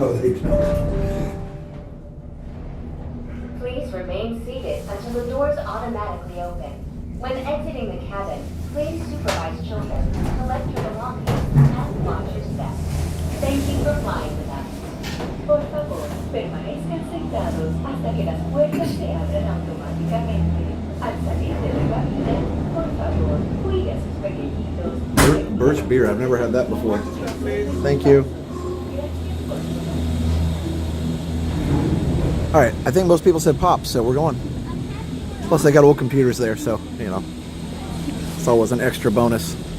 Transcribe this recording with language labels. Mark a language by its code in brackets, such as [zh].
[en] No, they don't. Please remain seated until the doors automatically open. When exiting the cabin, please supervise children, collect your belongings, and watch your steps. Thank you for flying with us. [es] Por favor, permanezcan sentados hasta que las puertas se abran automáticamente. Al salir de la cabina, por favor, cuide a sus pequeñitos. [en] Birch beer, I've never had that before. Thank you. All right, I think most people said pop, so we're going. Plus, they got old computers there, so, it's always an extra bonus.